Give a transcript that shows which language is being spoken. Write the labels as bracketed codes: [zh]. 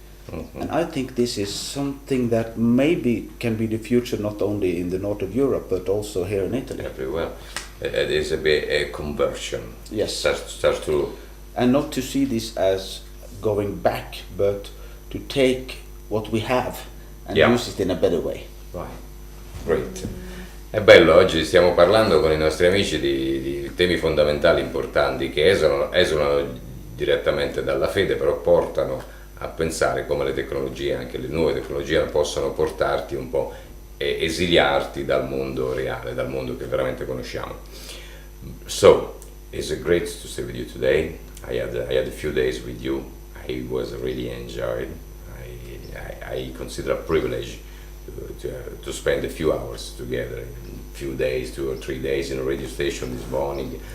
[en] And I think this is something that maybe can be the future, not only in the north of Europe but also here in Italy. Everywhere. It is a conversion. Yes. Start to. And not to see this as going back, but to take what we have and use it in a better way. Right. Great. [it] È bello, oggi stiamo parlando con i nostri amici di temi fondamentali importanti che esulano direttamente dalla fede, però portano a pensare come le tecnologie, anche le nuove tecnologie, possono portarti un po' e esiliarti dal mondo reale, dal mondo che veramente conosciamo. [en] So, it's great to stay with you today. I had a few days with you. I was really enjoyed. I consider a privilege to spend a few hours together, a few days, 2 or 3 days in a radio station this morning.